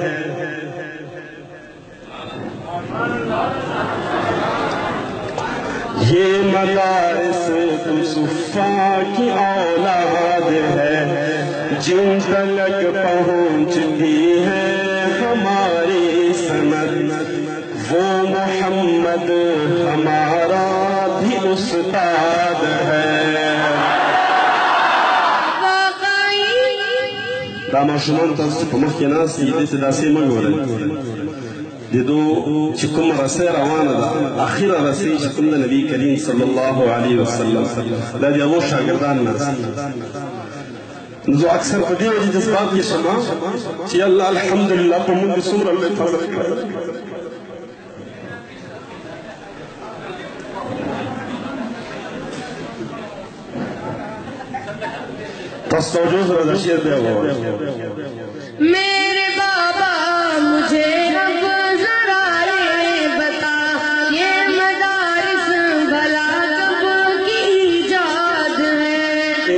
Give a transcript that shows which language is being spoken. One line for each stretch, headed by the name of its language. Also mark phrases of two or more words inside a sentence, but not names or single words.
Urdu: یہ مدارس تو صفا کی اولاد ہے جن تلک پہنچتی ہے ہماری سند وہ محمد ہمارا بھی استاد ہے
Pashto: داما شمان تاسو په مخ کې ناست دي دې ته داسې مه ګورئ د دو چې کوم رسۍ روانه ده اخره رسۍ چې کوم د نبي کریم
Arabic: صلی الله علیه وسلم
Pashto: دا د هغو شاګردان ناست زه اکثر په دې وجې جذبات کې شم چې الله الحمدلله په موږ څومره لوی فضل کړی
Urdu: میرے بابا مجھے اب ذرا یہ بتا یہ مدارس بھلا کب کی ایجاد ہے